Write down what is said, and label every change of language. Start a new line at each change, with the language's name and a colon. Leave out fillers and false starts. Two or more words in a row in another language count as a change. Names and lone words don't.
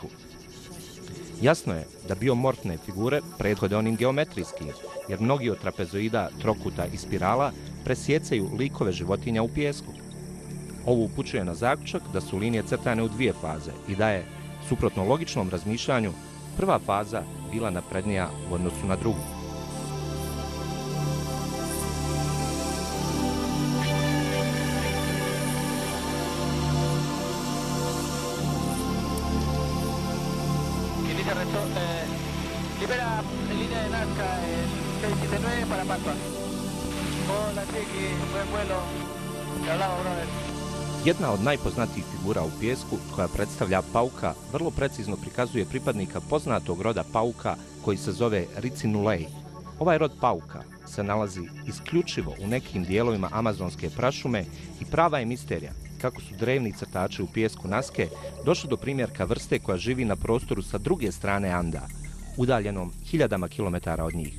Bosnian: Jasno je da biomorfne figure prethode onim geometrijskim, jer mnogi od trapezoida, trokuta i spirala presjecaju likove životinja u pijesku. Ovo upućuje na zaključak da su linije crtane u dvije faze i da je, suprotno logičnom razmišljanju, prva faza bila naprednija u odnosu na drugu.
Spanish: Libera línea de Nazca 679 para Pampa. Hola Chiqui, buen vuelo. Te hablaba, brother.
Bosnian: Jedna od najpoznatijih figura u pijesku, koja predstavlja pauka, vrlo precizno prikazuje pripadnika poznatog roda pauka koji se zove Ricinulei. Ovaj rod pauka se nalazi isključivo u nekim dijelovima amazonske prašume i prava je misterija kako su drevni crtači u pijesku Nazce došli do primjerka vrste koja živi na prostoru sa druge strane Anda, udaljenom hiljadama kilometara od njih.